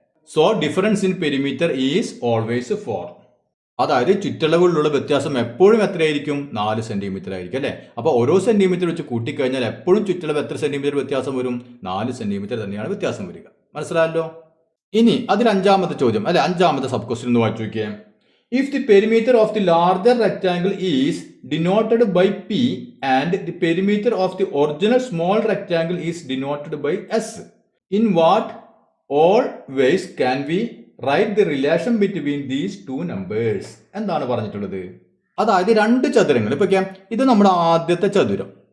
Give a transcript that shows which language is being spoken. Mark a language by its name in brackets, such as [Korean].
[English] So difference in perimeter is always 4. [Malayalam] അതായത് ചുറ്റളവുകളിലുള്ള വ്യത്യാസം എപ്പോഴും എത്രയായിരിക്കും, 4 സെന്റിമീറ്റർ ആയിരിക്കും അല്ലെ. അപ്പൊ ഓരോ സെന്റിമീറ്റർ വെച്ച് കൂട്ടിക്കഴിഞ്ഞാൽ എപ്പോഴും ചുറ്റളവ് എത്ര സെന്റിമീറ്റർ വ്യത്യാസം വരും, 4 സെന്റിമീറ്റർ തന്നെയാണ് വ്യത്യാസം വരിക. മനസ്സിലായല്ലോ. ഇനി അതിൽ 5ാമത്തെ ചോദ്യം അല്ലെ, 5ാമത്തെ സബ് ക്വസ്റ്റ്യൻ ഒന്ന് വായിച്ചു നോക്കിയേ. [English] If the perimeter of the larger rectangle is denoted by P and the perimeter of the original small rectangle is denoted by S, in what all ways can we write the relation between these two numbers? [Malayalam] എന്താണ് പറഞ്ഞിട്ടുള്ളത്, അതായത് 2 ചതുരങ്ങൾ. ഇപ്പൊ ഇത് നമ്മുടെ ആദ്യത്തെ ചതുരം,